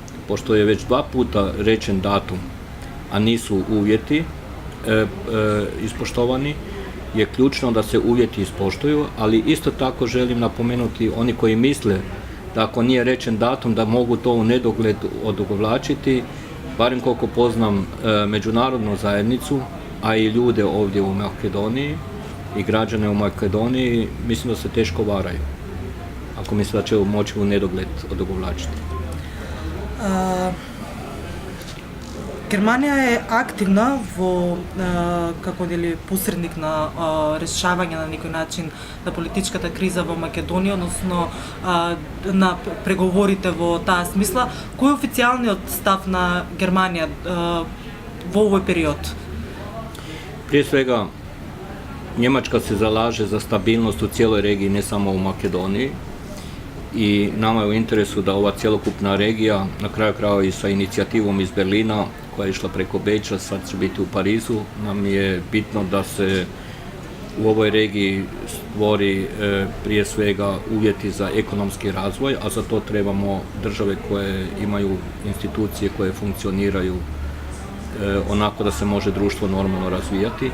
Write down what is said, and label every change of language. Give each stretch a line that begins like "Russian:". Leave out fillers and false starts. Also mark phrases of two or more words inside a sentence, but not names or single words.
Croatian: pošto je već 2 puta rečen datum, a nisu uvjeti, ispoštovani, je ključno da se uvjeti ispoštuju, ali isto tako želim napomenuti oni koji misle da ako nije rečen datum da mogu to u nedogled odugovlačiti, barem koliko poznam međunarodnu zajednicu, a i ljude ovdje u Makedoniji i građane u Makedoniji, mislim da se teško varaju, ako misle da će moći u nedogled odugovlačiti.
Macedonian: Германија е активна во како дели посредник на решавање на некој начин на политичката криза во Македонија, односно на преговорите во таа смисла. Кој е официјалниот став на Германија во овој период?
Croatian: Prije svega, Njemačka se zalaže za stabilnost u cijeloj regiji, ne samo u Makedoniji. I nama je u interesu da ova cjelokupna regija, na kraju krajeva i sa inicijativom iz Berlina, koja je išla preko Beča, sad će biti u Parizu, nam je bitno da se u ovoj regiji stvori prije svega uvjeti za ekonomski razvoj, a za to trebamo države koje imaju institucije koje funkcioniraju onako da se može društvo normalno razvijati.